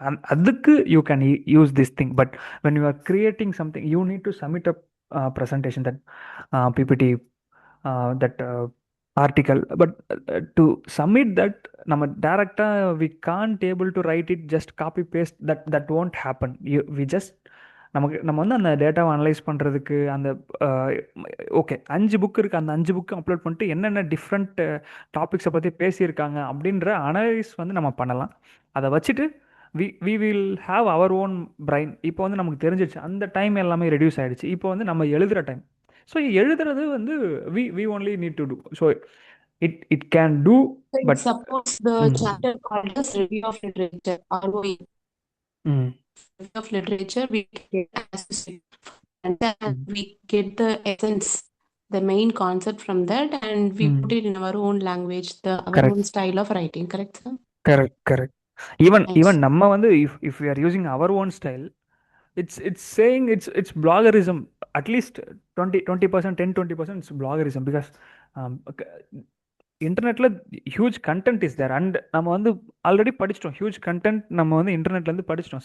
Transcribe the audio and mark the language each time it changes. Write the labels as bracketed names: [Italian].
[English] And adukku you can use this thing, but when you are creating something, you need to submit a presentation, that PPT, that article. But to submit that, [Tamil] நம்ம டைரக்டா [English] we can't able to write it, just copy paste, that won't happen. We just [Tamil] நம்ம அந்த டேட்டாவை analyse பண்ணுறதுக்கு அந்த okay 5 book இருக்குது, அந்த 5 book upload பண்ணிட்டு என்னென்ன டிஃப்ரெண்ட் டாபிக்ஸை பற்றி பேசியிருக்காங்க அப்படின்ற அனலைஸ் நம்ம பண்ணலாம். அதை வச்சுட்டு [English] We will have our own brain. [Tamil] இப்போ நமக்கு தெரிஞ்சிடுச்சு, அந்த டைம் எல்லாமே ரெடியூஸ் ஆகிடுச்சு. இப்போ நம்ம எழுதுகிற [English] Time. So எழுதுறது we only need to do. So it can do, but suppose the chapter called as review of literature, ROE. Review of literature, we get as you said, and then we get the essence, the main concept from that, and we put it in our own language, our own style of writing. Correct, sir? Correct. Even நம்ம if we are using our own style, it's saying it's bloggerism. At least 20%, 10-20% it's bloggerism, because இன்டர்நெட்ல huge content is there, and [Tamil] நம்ம already படிச்சிட்டோம். Huge content நம்ம இன்டர்நெட்ல இருந்து படிச்சிட்டோம்.